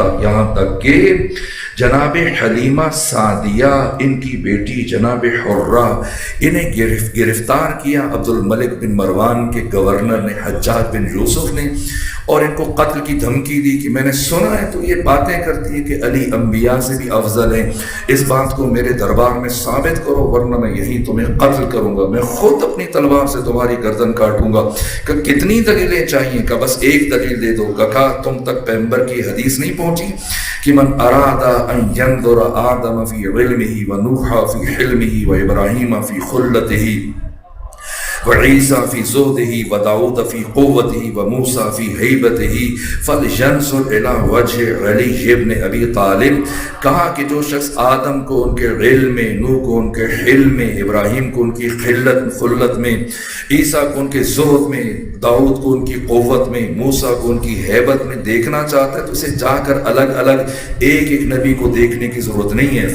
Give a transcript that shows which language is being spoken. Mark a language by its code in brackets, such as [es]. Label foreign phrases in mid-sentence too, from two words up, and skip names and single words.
[ur] یہاں تک کہ جناب حلیمہ سعدیہ، ان کی بیٹی جناب حرہ، انہیں گرفتار کیا عبد الملک بن مروان کے گورنر نے، حجاج بن یوسف نے، اور ان کو قتل کی دھمکی دی کہ میں نے سنا ہے تو یہ باتیں کرتی ہے کہ علی انبیاء سے بھی افضل ہیں، اس بات کو میرے دربار میں ثابت کرو ورنہ میں یہیں تمہیں قتل کروں گا، میں خود اپنی تلوار سے تمہاری گردن کاٹوں گا۔ کہ کتنی دلیلیں چاہیے؟ کہ بس ایک دلیل دے دو۔ کہا تم تک پیغمبر کی حدیث نہیں پہنچی کہ [ar] من اراد ان ينظر آدم فی علمہ ونوح فی حلمہ وابراہیم فی خلتہ وعیسیٰ فی زہدہ وداؤد فی قوتہ وموسیٰ فی ہیبتہ فلینظر الی وجہ علی ابن ابی طالب۔ [ur] کہا کہ جو شخص آدم کو ان کے علم میں، نوح کو ان کے حلم میں، ابراہیم کو ان کی خلت میں، عیسیٰ کو ان کے زہد میں، داؤد کو ان کی قوت میں، موسیٰ کو ان کی ہیبت میں دیکھنا چاہتا ہے تو اسے جا کر الگ الگ ایک ایک نبی کو دیکھنے کی ضرورت نہیں ہے۔